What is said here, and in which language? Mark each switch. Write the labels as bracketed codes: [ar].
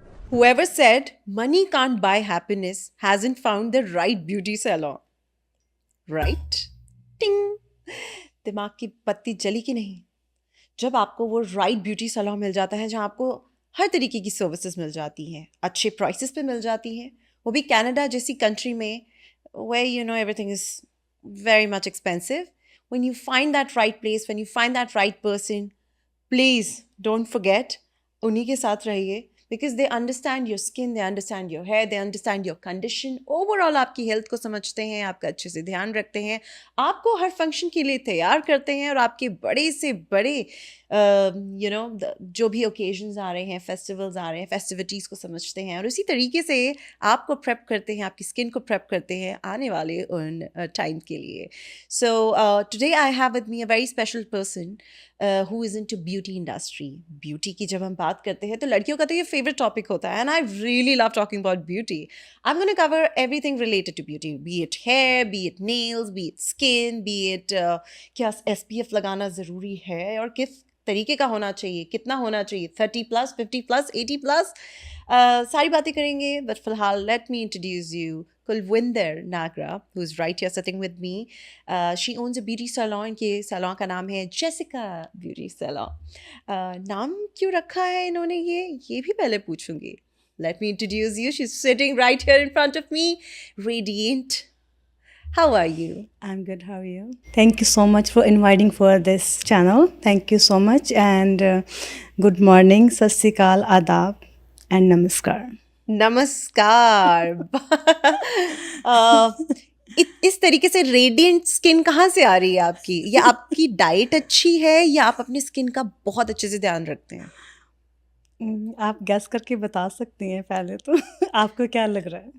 [en] Whoever said money can't buy happiness hasn't found the right beauty salon. Right? Ting! [hi] दिमाग की बत्ती जली कि नहीं? जब आपको वो राइट ब्यूटी सैलून मिल जाता है जहाँ आपको हर तरीके की सर्विसेज मिल जाती हैं, अच्छे प्राइसेस पे मिल जाती हैं, वो भी कनाडा जैसी कंट्री में [en] where you know everything is very much expensive. When you find that right place, when you find that right person, please don't forget [hi] उन्हीं के साथ रहिए, [en] because they understand your skin, they understand your hair, they understand your condition. [hi] Overall आपकी health को समझते हैं, आपका अच्छे से ध्यान रखते हैं, आपको हर फंक्शन के लिए तैयार करते हैं और आपके बड़े से बड़े जो भी ओकेजन्स आ रहे हैं, फेस्टिवल्स आ रहे हैं, फेस्टिविटीज़ को समझते हैं और उसी तरीके से आपको प्रेप करते हैं, आपकी स्किन को प्रेप करते हैं आने वाले उन टाइम के लिए. [en] So today I have with me a very special person who is into beauty industry. [hi] Beauty की जब हम बात करते हैं तो लड़कियों का तो ये favorite topic होता है, [en] and I really love talking about beauty. I'm going to cover everything related to beauty, be it hair, be it nails, be it skin, be it [hi] क्या SPF लगाना ज़रूरी है और किस तरीके का होना चाहिए, कितना होना चाहिए, 30+, 50+, 80+, सारी बातें करेंगे. [en] But फिलहाल let me introduce you Kulvinder Nagra, who's right here sitting with me. She owns a beauty salon. [hi] के salon का नाम है Jessica Beauty Salon. नाम क्यों रखा है इन्होंने ये भी पहले पूछूंगी. [en] Let me introduce you. She's sitting right here in front of me, radiant. How are you? I'm good. How are you? Thank you so much for inviting for this channel. Thank you so much and good morning, Sat Sri Akal, Adab and Namaskar. [hi] नमस्कार. इस तरीके से radiant skin कहाँ से आ रही है आपकी? या आपकी डाइट अच्छी है या आप अपनी स्किन का बहुत अच्छे से ध्यान रखते हैं? आप गैस करके बता सकती हैं पहले तो. आपको क्या लग रहा है?